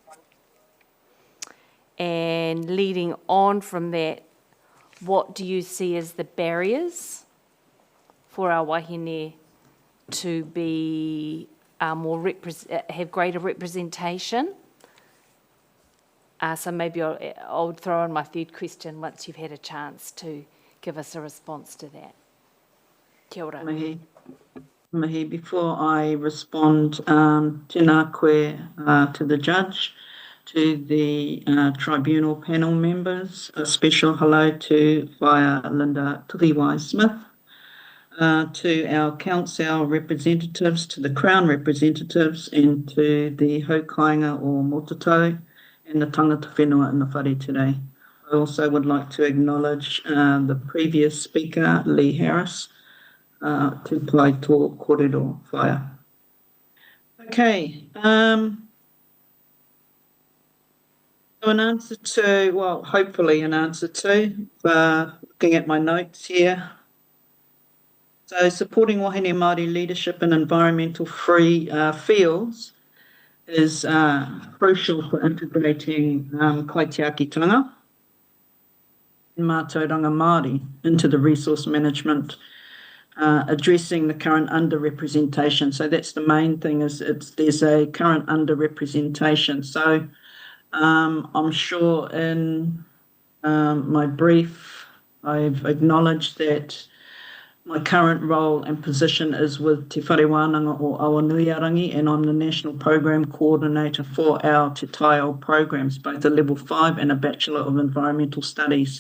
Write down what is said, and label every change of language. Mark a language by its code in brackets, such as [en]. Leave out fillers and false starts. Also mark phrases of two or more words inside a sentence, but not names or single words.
[en] And leading on from that, what do you see as the barriers for our wahine to be have greater representation? So maybe I'll throw in my third question once you've had a chance to give us a response to that. [mi] Kia ora. Mihi, [en] before I respond, [mi] tēnā koe [en] to the judge, to the tribunal panel members, a special hello to Whaia Linda Tuhiwai-Smith, to our council representatives, to the Crown representatives, and to the Haukainga o Motatau and the [mi] tangata whenua [en] in the whare today. I also would like to acknowledge the previous speaker, Lee Harris, [mi] to pai tō kōrero whaia. [en] Okay. So an answer to, well, hopefully an answer to, looking at my notes here. So supporting wahine Māori leadership in environmental free fields is crucial for integrating kaitiakitanga and [mi] mātauranga Māori [en] into the resource management, addressing the current underrepresentation. So that's the main thing, is there's a current underrepresentation. So I'm sure in my brief I've acknowledged that my current role and position is with Te Whare Wānanga o Awanuiarangi, and I'm the National Program Coordinator for our Te Taiao programs, both a Level 5 and a Bachelor of Environmental Studies.